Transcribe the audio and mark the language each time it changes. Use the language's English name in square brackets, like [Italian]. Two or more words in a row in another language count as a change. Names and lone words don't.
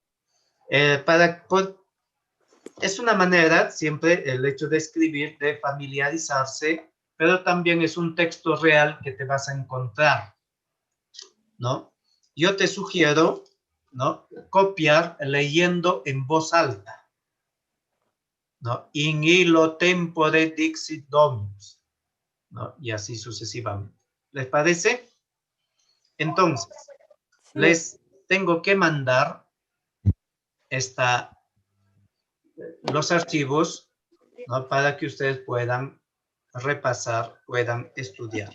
[Spanish] Es una manera, siempre el hecho de escribir, de familiarizarse, pero también es un texto real que te vas a encontrar, ¿no? Yo te sugiero, ¿no? Copiar leyendo en voz alta, ¿no? [Latin] In illo tempore dixit Dominus, [Spanish] ¿no? Y así sucesivamente. ¿Les parece? Entonces, les tengo que mandar los archivos, ¿no? Para que ustedes puedan repasar, puedan estudiar.